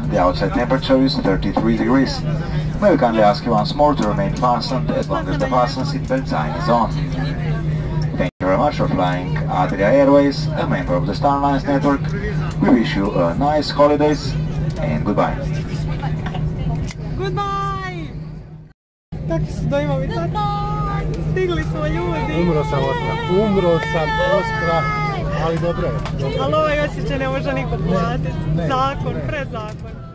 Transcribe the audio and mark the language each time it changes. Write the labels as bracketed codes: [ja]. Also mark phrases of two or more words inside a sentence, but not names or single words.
[en] The outside temperature is 33 degrees. May we kindly ask you once more to remain fastened as long as the fasten seatbelt sign is on. Thank you very much for flying Adria Airways, a member of the Star Alliance network. We wish you a nice holidays and goodbye. Goodbye! [hr] Kakvi su dojmovi? Stigli smo ljudi. Umro sam Oskra, ali dobro je. Ali ovaj osjećaj ne može niko platiti. Zakon, pred zakon.